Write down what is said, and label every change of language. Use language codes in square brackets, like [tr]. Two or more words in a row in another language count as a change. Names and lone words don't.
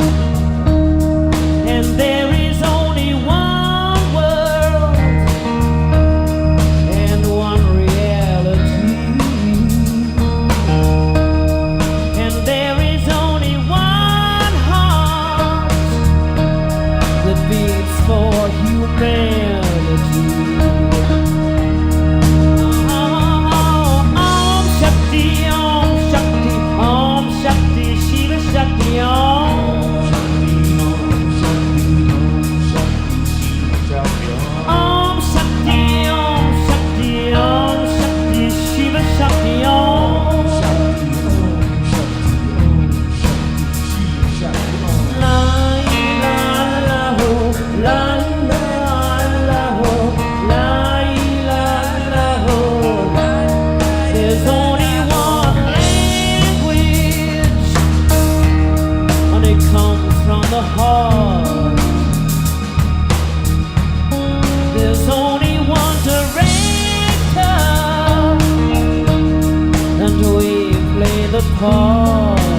[en] And there is only one world and one reality. And there is only one heart that beats for humanity. [sa] Om Shakti, Om Shakti, Om Shakti, Shiva Shakti, Om. Om Shakti, Om Shakti, Om Shakti, Shiva Shakti, Om. La la la ho, la la la ho, la la la ho. [en] There's only one language, and it comes from the heart. There's only one director, and we play the part.